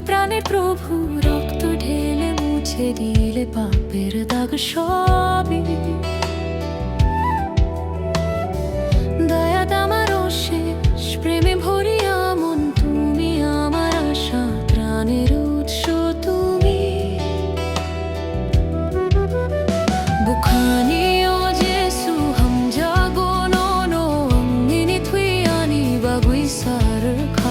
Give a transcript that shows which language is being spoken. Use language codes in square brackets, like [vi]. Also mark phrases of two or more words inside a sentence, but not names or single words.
[bn] প্রাণের প্রভু রক্ত ঢেলে মুছে দিলে পাপের দাগ সবই। দয়া আমারও শেষ, প্রেমে ভরিয়া মন তুমি আমার আশা, প্রাণের উৎস তুমি। [trp] Bukhani o Jesu ham jago no no angini thuiani bagui sarkha